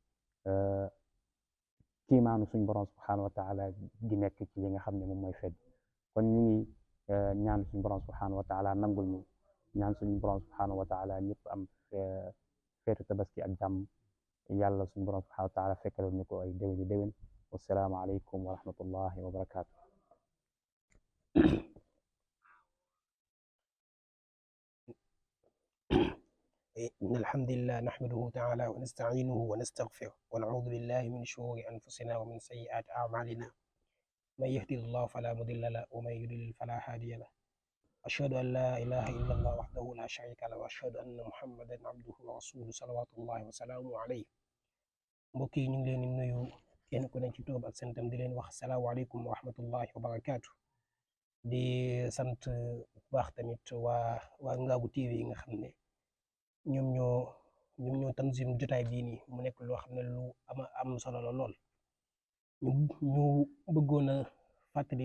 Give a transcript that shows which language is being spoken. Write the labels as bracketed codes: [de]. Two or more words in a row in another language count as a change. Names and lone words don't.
[wo] kiimaanu suñ borom [ar] سبحانه وتعالى [wo] gi nekk ci li nga xam ne moom mooy fedd kon ñu ngi ñaan suñ borom [ar] سبحانه وتعالى [wo] nangul ñu ñaan suñ borom [ar] سبحانه وتعالى [wo] ñëpp am feetu tabaski ak jàmm yàlla suñ borom [ar] سبحانه وتعالى [wo] fekkaloon ñu ko ay déwéni déwén [ar] والسلام عليكم ورحمة الله وبركاته إن الحمد لله نحمده تعالى ونستعينه ونستغفره ونعوذ بالله من شرور أنفسنا ومن سيئات أعمالنا من يهدي الله فلا مضل له ومن يضلل فلا هادي له أشهد أن لا إله إلا الله وحده لا شريك له وأشهد أن محمدا عبده ورسوله صلوات الله وسلامه عليه [wo] mbokk yi ñu ngi leen di nuyu kenn ku ne ci turam ak santam di leen wax [ar] السلام عليكم ورحمة الله وبركاته [wo] di sant bu baax tamit waa Ngaabu TV yi nga xam ne ñoom ñoo tanzim jotaay bii nii mu nekk loo xam ne lu am solo la lool ñu bëggoon a fàttali